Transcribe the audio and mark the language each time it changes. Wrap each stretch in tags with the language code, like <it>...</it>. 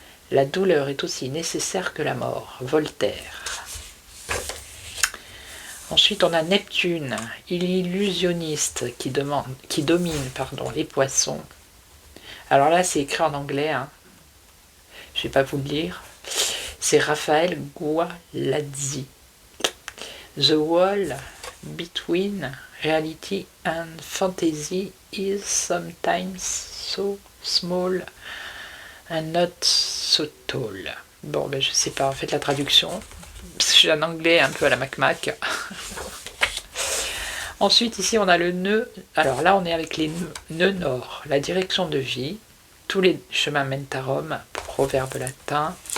<fr>La douleur est aussi nécessaire que la mort. Voltaire. Ensuite, on a Neptune, illusionniste, qui domine les poissons. Alors là, c'est écrit en anglais, hein. Je ne vais pas vous le lire. C'est Raphaël Gualazzi.</fr> <en>The wall between reality and fantasy is sometimes so small and not so tall.</en> <fr>Bon, ben je sais pas, faites la traduction. J'ai un anglais un peu à la Mac-Mac. Ensuite, ici, on a le nœud. Alors là, on est avec les nœuds nord. La direction de vie. Tous les chemins mènent à Rome. Proverbe latin.</fr>